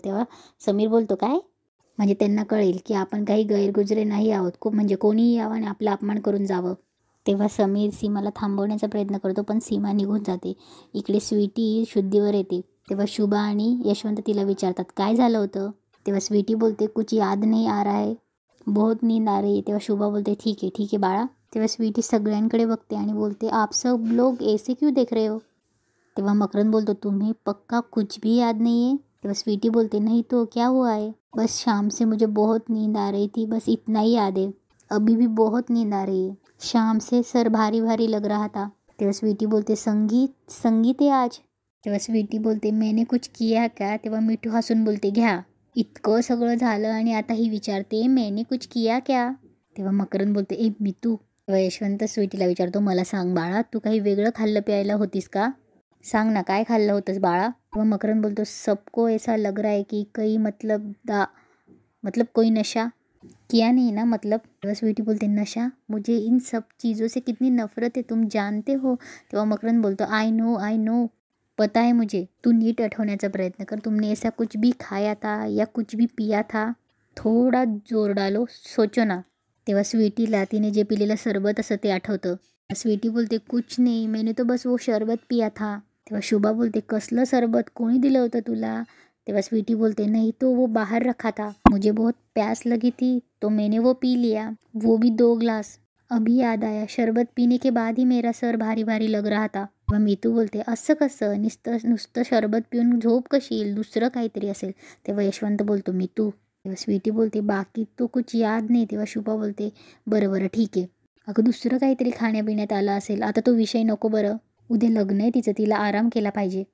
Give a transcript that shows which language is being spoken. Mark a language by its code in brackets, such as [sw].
[mr] तेव्हा समीर बोलतो, काय, म्हणजे त्यांना कळेल की आपण काही गैरगुजरे नाही आहोत, म्हणजे कोणीही यावं आणि आपला अपमान करून जावं. तेव्हा समीर सीमाला थांबवण्याचा प्रयत्न करतो, पण सीमा निघून जाते. इकडे स्वीटी शुद्धीवर येते. तेव्हा शुभा आणि यशवंत तिला विचारतात, काय झालं होतं. तेव्हा स्वीटी बोलते, [hi] कुछ याद नहीं आ रहा है, बहुत नींद आ रही है. [mr] तेव्हा शुभा बोलते, ठीक आहे बाळा. तेव्हा स्वीटी सगळ्यांकडे बघते आणि बोलते, [hi] आप सब लोग ऐसे क्यों देख रहे हो. [mr] तेव्हा मकरंद बोलतो, [hi] तुम्हें पक्का कुछ भी याद नहीं है. [mr] तेव्हा स्वीटी बोलते, [hi] नहीं तो क्या हुआ है, बस शाम से मुझे बहुत नींद आ रही थी, बस इतना ही याद है, अभी भी बहुत नींद आ रही है, शाम से सर भारी भारी लग रहा था. [mr] तेव्हा स्वीटी बोलते, [hi] संगीत है आज. तेव्हा स्वीटी बोलते, मैंने कुछ किया क्या. [mr] तेव्हा मिठू हसून बोलते, घ्या, इतकं सगळं झालं आणि आता ही विचारते [hi] मैंने कुछ किया क्या. [mr] तेव्हा मकरंद बोलते, ए मितू. तेव्हा यशवंत स्वीटीला विचारतो, मला सांग बाळा, तू काही वेगळं खाल्लं प्यायला होतीस का, सांग ना काय खाल्लं होतंस बाळा. तेव्हा मकरंद बोलतो, [hi] सबको ऐसा लग रहा है कि कई मतलब कोई नशा किया नहीं ना मतलब. [mr] तेव्हा स्वीटी बोलते, [hi] नशा, मुझे इन सब चीज़ों से कितनी नफरत है तुम जानते हो. [mr] तेव्हा मकरंद बोलतो, [en] I know [hi] पता है मुझे. [mr] तू नीट आठवण्याचा प्रयत्न कर, [hi] तुमने ऐसा कुछ भी खाया था या कुछ भी पिया था, थोडा जोर डालो, सोचो ना. [mr] तेव्हा स्वीटीला तिने जे पिलेलं सरबत असं ते आठवतं. स्वीटी बोलते, [hi] कुछ नहीं, मैंने तो बस वो शरबत पिया था. [mr] तेव्हा शुभा बोलते, कसलं सरबत, कोणी दिलं होतं तुला. तेव्हा स्वीटी बोलते, [hi] नहीं तो वो बाहर रखा था, मुझे बहुत प्यास लगी थी तो मैंने वो पी लिया, वो भी 2 ग्लास. अभी याद आया, शरबत पीने के बाद ही मेरा सर भारी भारी लग रहा था. [mr] तेव्हा मीतू बोलते, असं कसं, नुसतं शरबत पिऊन झोप कशी येईल, दुसरं काहीतरी असेल. तेव्हा यशवंत बोलतो, मीतू. तेव्हा स्वीटी बोलते, [hi] बाकी तो कुछ याद नाही. [mr] तेव्हा शुभा बोलते, बरं ठीक आहे, अगं दुसरं काहीतरी खाण्यापिण्यात आलं असेल, आता तो विषय नको बरं, उद्या लग्न आहे तिचं, तिला आराम केला पाहिजे.